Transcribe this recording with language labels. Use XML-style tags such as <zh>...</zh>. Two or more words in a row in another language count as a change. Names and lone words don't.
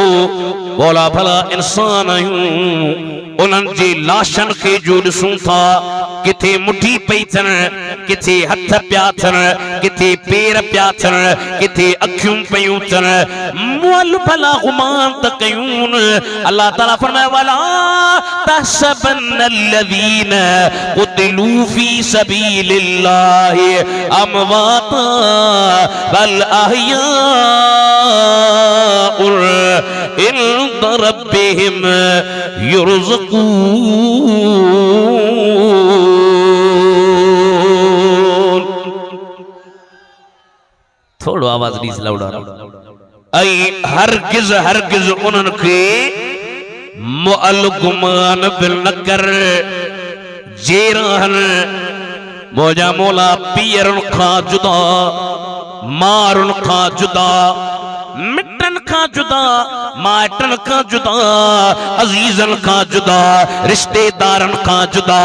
<sd>भोला भला इंसान आहियूं, उन्हनि जे लाशनि खे जो ॾिसूं था, किथे मुठी पई थियनि, किथे हथ पिया थियनि, किथे पेर पिया थियनि, किथे अखियूं पयूं थियनि, मुअल्ल भला गुमान त कयूं।</sd> <ar>अल्लाह ताला फरमाए وَلَا تَحْسَبَنَّ الَّذِينَ قُتِلُوا فِي سَبِيلِ اللَّهِ أَمْوَاتًا بَلْ أَحْيَاءٌ عِنْدَ رَبِّهِمْ يُرْزَقُونَ.</ar> <sd>थोड़ो आवाज ॾीस लाउडा। ऐं हरगिज़ हरगिज़ उन्हनि खे मुअल्ल गुमान बिल न कर जे रहनि मोजा मौला पीरनि खां जुदा, मारुनि खां जुदा, मिटनि खां जुदा, माइटनि खां जुदा, अज़ीज़नि खां जुदा, रिश्तेदारनि खां जुदा।</sd>